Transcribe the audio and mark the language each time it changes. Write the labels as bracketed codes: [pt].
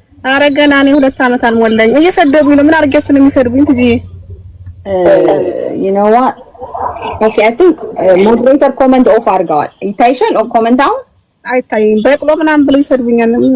[am] ኧረ ገና እኔ 2 ዓመት አልሞላኝ። እየሰደቡኝ ነው። ምን አድርጌያችሁ ነው የሚሰድቡኝ? ትጂ [en] you know what okay I think moderator comment off [am] አድርገዋል። ይታይሻል? ኮሜንት አሁን አይታይም። በቅሎ ምናምን ብለው ይሰድቡኛል።